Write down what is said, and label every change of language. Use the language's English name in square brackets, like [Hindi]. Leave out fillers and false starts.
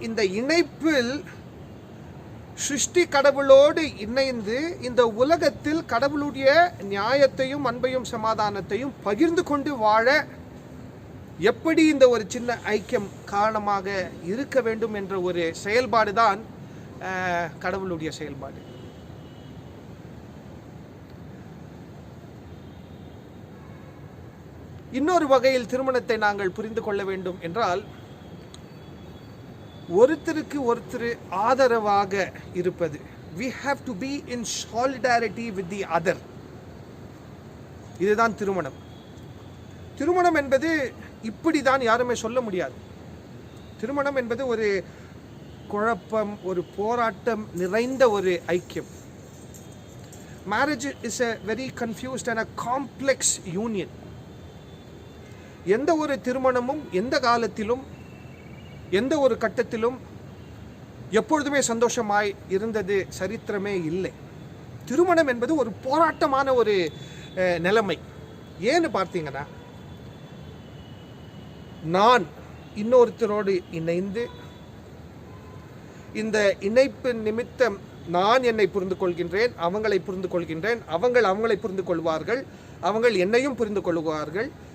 [Tamil] இந்த இணைப்பில் சிருஷ்டி கடவுளோடு இணைந்து இந்த உலகத்தில் கடவுளுடைய நியாயத்தையும் அன்பையும் சமாதானத்தையும் பகிர்ந்து கொண்டு வாழ எப்படி இந்த ஒரு சின்ன ஐக்கியம் காரணமாக இருக்க வேண்டும் என்ற ஒரு செயல்பாடு தான் கடவுளுடைய செயல்பாடு. இன்னொரு வகையில் திருமணத்தை நாங்கள் புரிந்து கொள்ள வேண்டும் என்றால், ஒருத்தருக்கு ஒருத்தர் ஆதரவாக இருப்பது. [English] We have to be in solidarity with the other. [Tamil] இதுதான் திருமணம். திருமணம் என்பது இப்படி தான் யாருமே சொல்ல முடியாது. திருமணம் என்பது ஒரு குழப்பம், ஒரு போராட்டம் நிறைந்த ஒரு ஐக்கியம். [English] Marriage is a very confused and a complex union. [Tamil] எந்த ஒரு திருமணமும் எந்த காலத்திலும் எந்த ஒரு கட்டத்திலும் எப்பொழுதுமே சந்தோஷமாய் இருந்தது சரித்திரமே இல்லை. திருமணம் என்பது ஒரு போராட்டமான ஒரு நிலைமை. ஏன்னு பார்த்தீங்கன்னா, நான் இன்னொருத்தரோடு இணைந்து இந்த இணைப்பு நிமித்தம் நான் என்னை புரிந்து கொள்கின்றேன், அவங்களை புரிந்து கொள்கின்றேன், அவங்களை புரிந்து கொள்வார்கள், அவங்கள் என்னையும் புரிந்து கொள்வார்கள்.